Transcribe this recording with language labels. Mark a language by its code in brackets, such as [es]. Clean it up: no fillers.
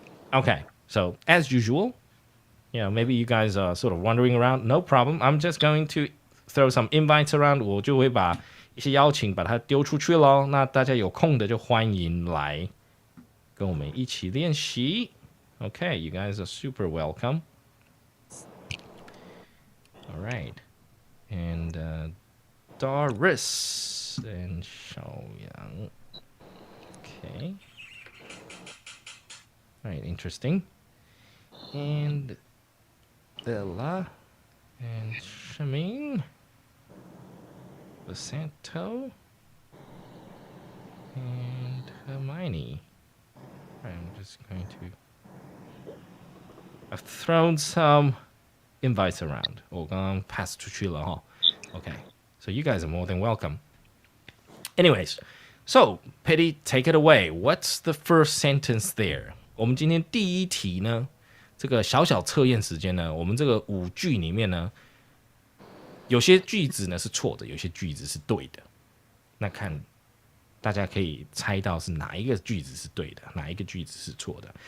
[en] Okay, so as usual, maybe you guys are sort of wandering around. No problem. I'm just going to throw some invites around. [zh] 我就会把一些邀请把它丢出去咯。那大家有空的就欢迎来跟我们一起练习。 [en] Okay, you guys are super welcome. All right. And Doris and Xiaoyang. Okay. All right, interesting. And Bella and Shamin. Basanto. And Hermione. All right, I'm just going to... I've thrown some invites around. [zh] 我刚刚 pass 出去了哈. [en] Okay, so you guys are more than welcome. Anyways, so Petty, take it away. What's the first sentence there? [zh] 我们今天第一题呢，这个小小测验时间呢，我们这个5句里面呢，有些句子呢是错的，有些句子是对的。那看大家可以猜到是哪一个句子是对的，哪一个句子是错的。